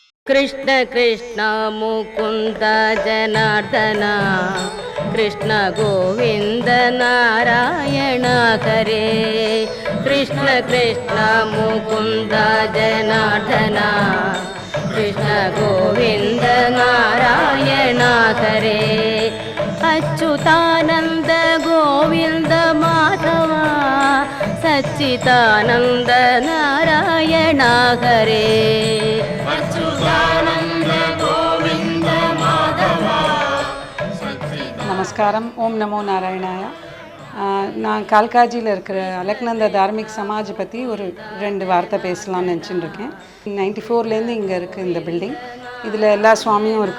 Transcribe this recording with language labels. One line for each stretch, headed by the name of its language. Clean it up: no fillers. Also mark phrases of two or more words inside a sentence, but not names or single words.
Sanskrit: कृष्ण कृष्ण मुकुंद जनार्दन कृष्ण गोविंद नारायण हरे कृष्ण कृष्ण मुकुंद जनार्दन कृष्ण गोविंद नारायण हरे अच्युतानंद गोविंद माधव सच्चिदानंद नारायण हरे
Tamil: நமஸ்காரம். ஓம் நமோ நாராயணாயா. நான் கால்காஜியில் இருக்கிற அலக்நந்தா தார்மிக் சமாஜ் பற்றி ஒரு 2 வார்த்தை பேசலாம்னு நினச்சிட்டு இருக்கேன். 94லேருந்து இங்கே இருக்குது இந்த பில்டிங். இதில் எல்லா சுவாமியும் இருக்குது.